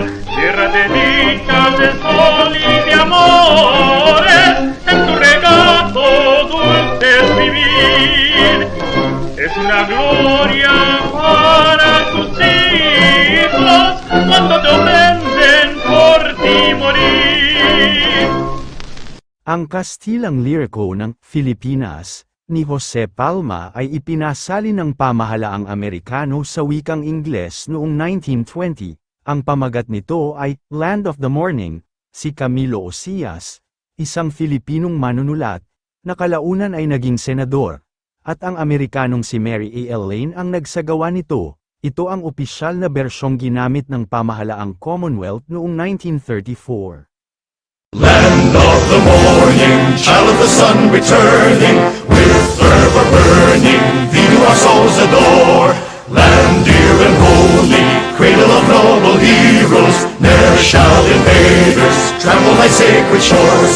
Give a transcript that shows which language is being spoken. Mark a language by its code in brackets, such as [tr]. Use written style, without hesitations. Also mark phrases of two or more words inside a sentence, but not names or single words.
[es] Tierra de dicha, de sol y de amores, en tu regazo dulce es vivir. Es una gloria para tus hijos cuando te ofenden por ti morir. [tl] Ang kastilang liriko ng Filipinas ni Jose Palma ay ipinasali ng pamahalaang Amerikano sa wikang Ingles noong 1920. Ang pamagat nito ay Land of the Morning. Si Camilo Osias, isang Filipinong manunulat, na kalaunan ay naging senador, at ang Amerikanong si Mary A. Lane ang nagsagawa nito. Ito ang opisyal na bersyong ginamit ng pamahalaang Commonwealth noong 1934. [en] Land of the morning, child of the sun returning, with fervor burning, thee do our souls adore. Land dear and holy, cradle of noble heroes, ne'er shall invaders trample thy sacred shores.